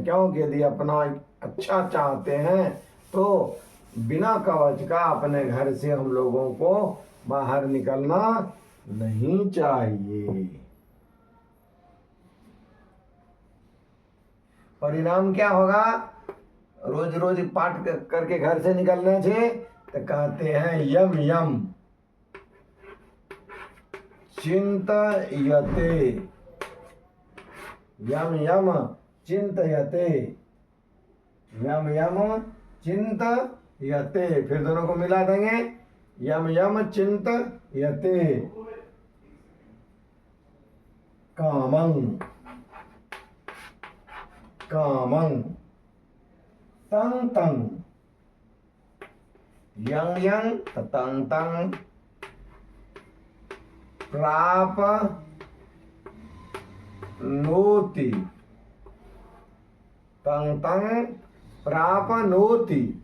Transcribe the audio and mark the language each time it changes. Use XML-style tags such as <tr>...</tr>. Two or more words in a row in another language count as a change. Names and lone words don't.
<hi>क्योंकि यदि अपना अच्छा चाहते हैं तो बिना कवच का अपने घर से हम लोगों को बाहर निकलना नहीं चाहिए। परिणाम क्या होगा? रोज रोज पाठ करके घर से निकलने से तो कहते हैं</hi> <sa>यम यम चिंतयते, यम यम चिंतयते, यम यम चिंतयते।</sa> <hi>फिर दोनों को मिला देंगे,</hi> <sa>यम यम चिंतयते कामं कामं तं तं, यं यं तं तं प्रापनोति, तं तं प्रापनोति,</sa>